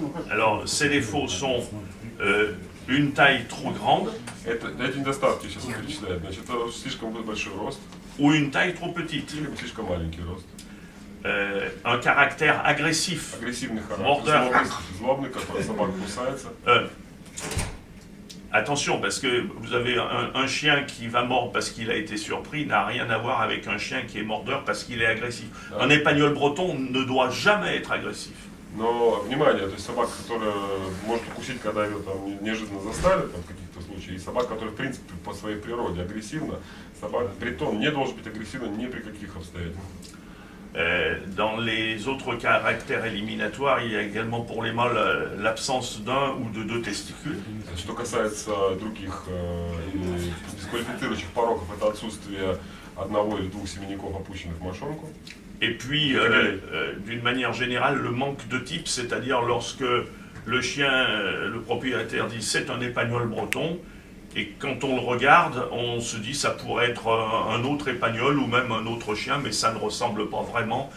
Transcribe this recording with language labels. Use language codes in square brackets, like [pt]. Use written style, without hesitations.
[fr] Alors, ces défauts sont une taille trop grande [ru] Эти недостатки сейчас перечисляют. Значит, это слишком большой рост [fr] ou une taille trop petite. [ru] или слишком маленький рост. [fr] Un caractère agressif. [ru] Агрессивный [fr] Mordeur. [ru] характер, злобный, который собака кусается. [fr] Attention, parce que vous avez un chien qui va mordre parce qu'il a été surpris, n'a rien à voir avec un chien qui est mordeur parce qu'il est agressif. Un épagnol breton ne doit jamais être agressif. [ru] Но, внимание, то есть собака, которая может укусить, когда ее там неожиданно застали, там, в каких-то случаях, и собака, которая, в принципе, по своей природе агрессивна, бретон не должен быть агрессивным ни при каких обстоятельствах. [fr] Dans les autres caractères éliminatoires, il y a également pour les mâles l'absence d'un ou de deux testicules. [ru] Что касается других дисквалифицирующих пороков, это отсутствие одного или двух семенников, опущенных в мошонку. [fr] Et puis, d'une manière générale, le manque de type, c'est-à-dire lorsque le chien, le propriétaire dit c'est un épagnol breton, et quand on le regarde, on se dit ça pourrait être un autre épagnol ou même un autre chien, mais ça ne ressemble pas vraiment.